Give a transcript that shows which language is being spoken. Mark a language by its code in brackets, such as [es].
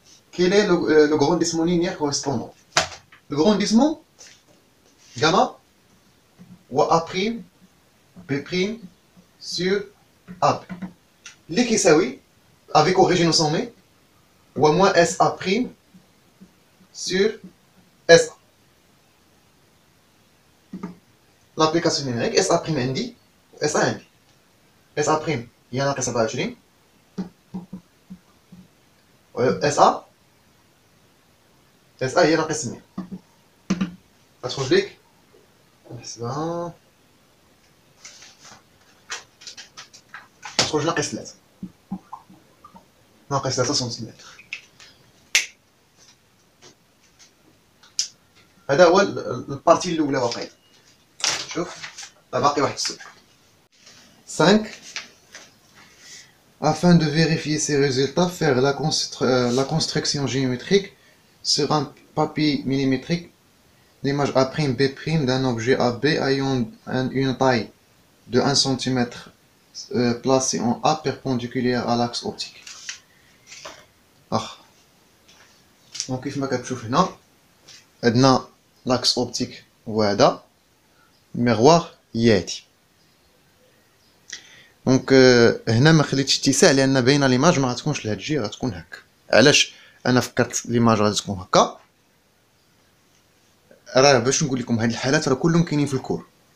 [fr] Quel est le grandissement linéaire correspondant? Le grandissement gamma ou A' B' sur A'. [ar] اللي كيساوي [fr] avec origine au sommet ou moins SA' sur SA. L'application numérique SA' [ar] عندي [fr] و SA عندي. [ar] SA' هي ناقص 24 و SA هي ناقص 8. غتخرج ليك نحسبها، غتخرج ناقص 3، ناقص 3 سنتيمتر. هذا هو البارتي الاولى واقيلا. شوف باقي واحد السؤال. 5. [fr] Afin de vérifier ces résultats, faire la construction géométrique sur un papier millimétrique, l'image A', B' d'un objet AB ayant une taille de 1 cm placé en A perpendiculaire à l'axe optique. Donc [ar] كيف ما كتشوف هنا عندنا [fr] l'axe optique [ar] هو هذا، الميغوار هي هادي. دونك هنا ما خليتش اتساع لان باينه ليماج ما غتكونش لهاد الجهه، غتكون هكا. علاش انا فكرت ليماج غادي تكون هكا؟ راه باش نقول لكم هاد الحالات راه كلهم كاينين في الكور.